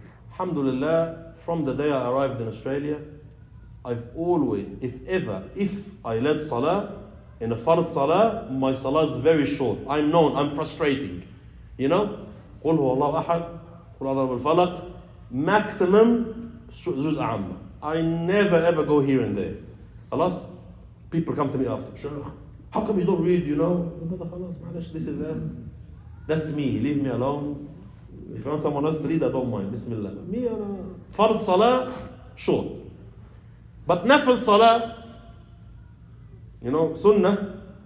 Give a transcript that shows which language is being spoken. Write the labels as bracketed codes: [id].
[en] Alhamdulillah, from the day I arrived in Australia, I've always, if I led salah, in a fard salah, my salah is very short. I'm known, I'm frustrating. You know? [ar] قُلْ هُوَ اللَّهُ أَحَدٌ قُلْ أَعُوذُ بِالْفَلَقِ [en] maximum [ar] juz' amma. [en] I never ever go here and there. Khalas? People come to me after, Sheikh, how come you don't read, you know? This is that's me, leave me alone. If you want someone else to read, I don't mind. Bismillah. Me, fard salah, short. But nafil salah, you know, sunnah.